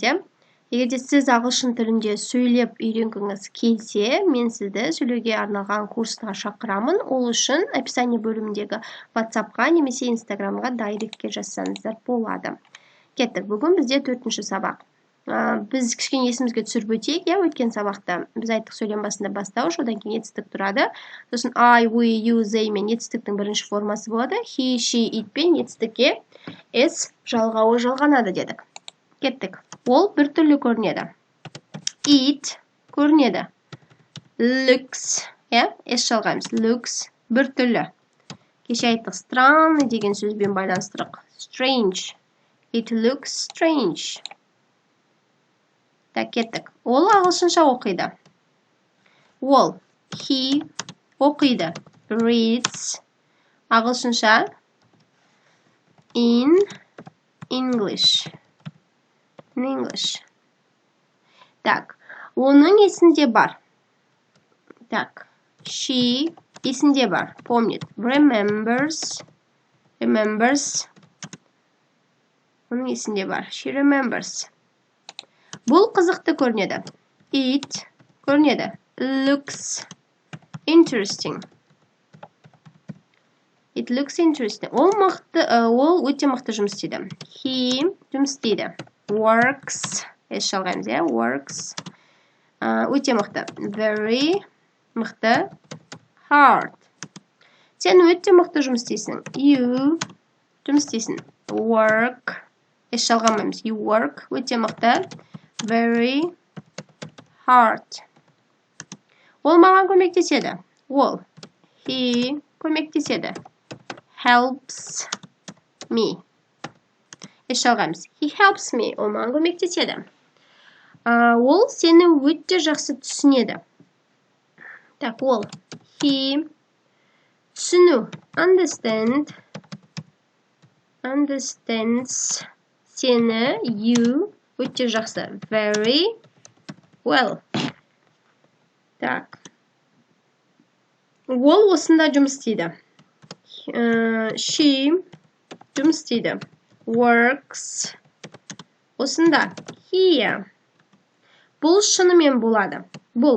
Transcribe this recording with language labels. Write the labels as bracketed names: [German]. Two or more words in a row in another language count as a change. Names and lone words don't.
[Kazakh] Егер де сіз ағылшын тілінде сөйлеп үйренгіңіз келсе, мен сізді сөйлеуге арналған курсқа шақырамын. Ол үшін описание бөліміндегі WhatsApp-қа немесе Instagram-ға дайректке жазсаңыздар болады. Кеттік, бүгін бізде 4-ші сабақ. Біз кішкене есімізге түсіріп өтейік, өткен сабақта біз айттық сөйлем басында бастауыш, одан кейін етістік тұрады. Сосын [English] I, we, you, they [Kazakh] мен етістіктің бірінші формасы болады. [English] He, she, it [Kazakh] пен етістікке S жалғауы жалғанады дедік. Кеттік. Ол бір түрлі көрінеді. It көрінеді. Looks, S жалғаймыз. Looks бір түрлі. Кеше айттық странный деген сөзбен байланыстырық. [English] Strange. It looks strange. [Kazakh] Кеттік. Ол ағылшынша оқиды. Ол, he оқиды. Reads ағылшынша. [English] In English. In English. [Kazakh] Так, оның есінде бар. Так, she есінде бар. [Russian] Помнит. [English] Remembers. Remembers. [Kazakh] Оның есінде бар. [English] She remembers. [Kazakh] Бұл қызықты көрінеді. It көрінеді. [English] Looks interesting. It looks interesting. [Kazakh] Ол өте мықты жұмыс істейді. He жұмыс істейді. Works. Жалғаймыз, works. Өте мықты. [English] Very мықты. Hard. [Kazakh] Сен өте мықты жұмыс істейсің. You жұмыс істейсің. Work. Жалғамаймыз. [English] You work. [Kazakh] Өте мықты. [English] Very hard. [Kazakh] Ол маған көмектеседі. Ол. He көмектеседі. [English] Helps me. [Kazakh] Жалғаймыз. [English] He helps me. [Kazakh] Ол маған көмектеседі. Ол сені өте жақсы түсінеді. Так, ол. He түсіну. [English] Understand. Understands сені. [Kazakh] You өте жақсы. [English] Very well. [Russian] Так. [Kazakh] Ол осында жұмыс істейді. She жұмыс істейді. Works. Осында. Here. Бұл шынымен болады. Бұл.